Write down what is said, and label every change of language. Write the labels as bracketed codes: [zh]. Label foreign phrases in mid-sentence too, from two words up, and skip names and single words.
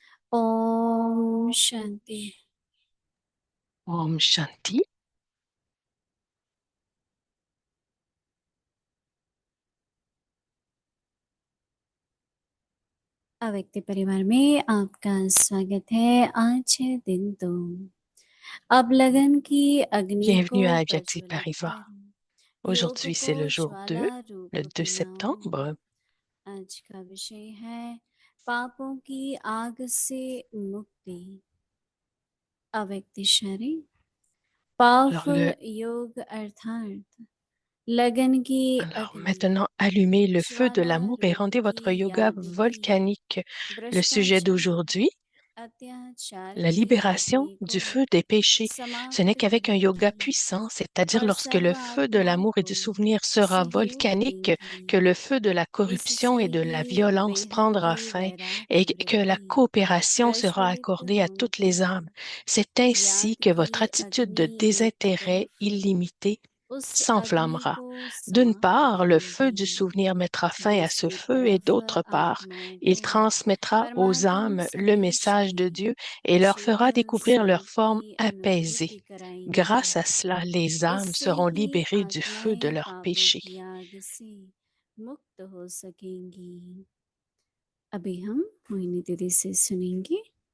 [hi] ओम शांति। Om Shanti. अव्यक्त परिवार में आपका स्वागत है। आज है दिन 2। अब लगन की अग्नि को [fr] Bienvenue à Avyakti [hi] प्रज्वलित [fr] Parivar. [hi] करें, योग [fr] Aujourd'hui, [hi] को [fr] c'est le jour 2, [hi] ज्वाला रूप [fr] le 2 [hi] बनाओ। [fr] septembre. [hi] आज का विषय है पापों की आग से मुक्ति। अव्यक्त शरीर [fr] Alors, [hi] पावरफुल योग अर्थात लगन की अग्नि [fr] maintenant, allumez le feu de [hi] ज्वाला [fr] l'amour et [hi] रूप [fr] rendez [hi] की [fr] votre yoga [hi] याद की [fr] volcanique. Le sujet [hi] भ्रष्टाचार [fr] d'aujourd'hui, [hi] अत्याचार [fr] la [hi] की [fr] libération [hi] अग्नि को [fr] du feu des péchés. Ce n'est [hi] समाप्त [fr] qu'avec un [hi] करने [fr] yoga [hi] की [fr] puissant, c'est-à-dire [hi] और [fr] lorsque le [hi] सर्व [fr] feu de [hi] आत्माओं [fr] l'amour et [hi] को [fr] du souvenir sera [hi] सहयोग [fr] volcanique, que [hi] देंगी। [fr] le feu de la corruption [hi] इससे [fr] et de la [hi] ही [fr] violence [hi] बेहद [fr] prendra [hi] की [fr] fin et [hi] वैराग्य [fr] que la [hi] बुद्धि [fr] coopération sera [hi] प्रज्वलित [fr] accordée à toutes les [hi] होगी। [fr] âmes. C'est ainsi [hi] याद [fr] que [hi] की [fr] votre attitude de [hi] अग्नि एक [fr] désintérêt [hi] तरफ [fr] illimité [hi] उस अग्नि [fr] s'enflammera. [hi] को [fr] D'une [hi] समाप्त [fr] part, le feu du [hi] करेंगी, [fr] souvenir mettra fin à ce [hi] दूसरी [fr] feu et [hi] तरफ [fr] d'autre part, [hi] आत्माओं [fr] il [hi] को [fr] transmettra aux [hi] परमात्म [fr] âmes le [hi] संदेश [fr] message de [hi] की [fr] Dieu et leur fera [hi] शीतल [fr] découvrir leur [hi] स्वरूप [fr] forme [hi] की [fr] apaisée. [hi] अनुभूति कराएंगी। [fr] Grâce à cela, les âmes [hi] इससे [fr] seront [hi] ही [fr] libérées du feu de [hi] आत्माएं [fr] leurs [hi] पापों [fr] péchés. [hi] की आग से मुक्त हो सकेंगी। अभी हम मोहिनी दीदी से सुनेंगे।